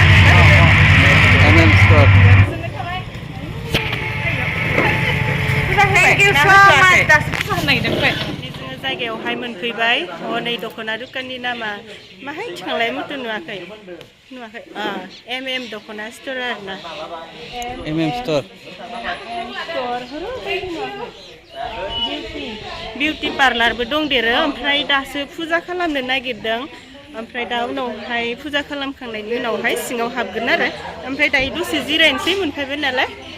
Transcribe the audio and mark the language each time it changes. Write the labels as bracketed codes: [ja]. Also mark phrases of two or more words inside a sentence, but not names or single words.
[brx] स्ट'र [en] Thank you so much. [brx] जायगायावहाय मोनफैबाय नै दख'ना दुकाननि नामा माहाय थांलाय मथ' नुवाखै दख'ना स्ट'र आरोना स्ट'र [en] beauty parlour [brx] दंदेरो ओमफ्राय दासो फुजा खालामनो नागिरदों ओमफ्राय दा उनावहाय फुजा खालामखांनायनि उनावहाय सिङाव हाबगोन आरो ओमफ्राय दायो दसे जिरायनोसै मोनफैबाय नालाय